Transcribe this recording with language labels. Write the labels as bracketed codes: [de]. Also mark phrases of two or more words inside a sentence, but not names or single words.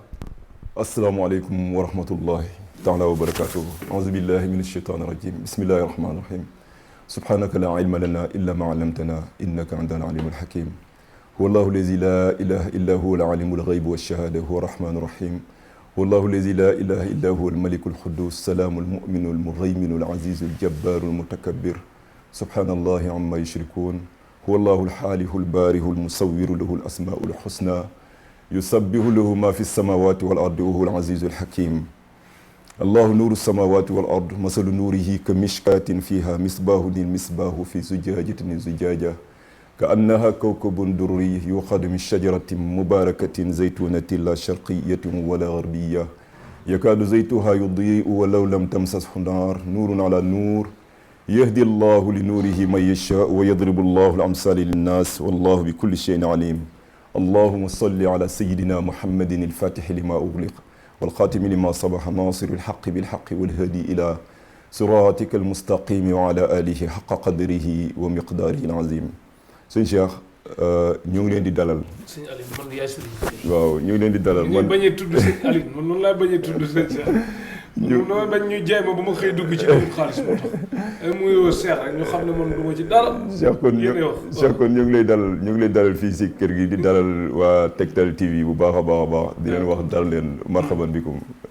[ar] السلام عليكم ورحمة الله تعالى وبركاته أعوذ بالله من الشيطان الرجيم بسم الله الرحمن الرحيم سبحانك لا علم لنا إلا ما علمتنا إنك أنت العليم الحكيم هو الله الذي لا إله إلا هو عالم الغيب والشهادة هو الرحمن الرحيم هو الله الذي لا إله إلا هو الملك القدوس السلام المؤمن المهيمن العزيز الجبار المتكبر سبحان الله عما يشركون هو الله الخالق البارئ المصور له الأسماء الحسنى يسبح له ما في السماوات والأرض وهو العزيز الحكيم الله نور السماوات والأرض مثل نوره كمشكاة فيها مصباح المصباح في زجاجة الزجاجة كأنها كوكب دري يوقد من شجرة مباركة زيتونة لا شرقية ولا غربية يكاد زيتها يضيء ولو لم تمسسه نار نور على نور يهدي الله لنوره من يشاء ويضرب الله الأمثال للناس والله بكل شيء عليم اللهم صل على سيدنا محمد الفاتح لما أغلق والخاتم لما صبح ناصر الحق بالحق والهادي إلى صراطك المستقيم وعلى آله حق قدره ومقداره العظيم [wo] sëñ Cheikh ñu ngi leen di dalal. sëñ Aliou man yaay sëriñ. waaw ñu ngi leen di dalal man bañ a tudd sëñ Aliou man noonu laa bañ a tudd sëñ Cheikh. ñu bañ ñu jaay ma ba ma xëy dugg ci dugub xaalis moo tax. muy woo Cheikh rek ñu xam ne man du ma ci dara. Cheikh kon ñu ngi lay dalal fii si kër gi di dalal waa Tektal TV bu baax a baax di leen wax dal leen [ar] مرحبا بكم.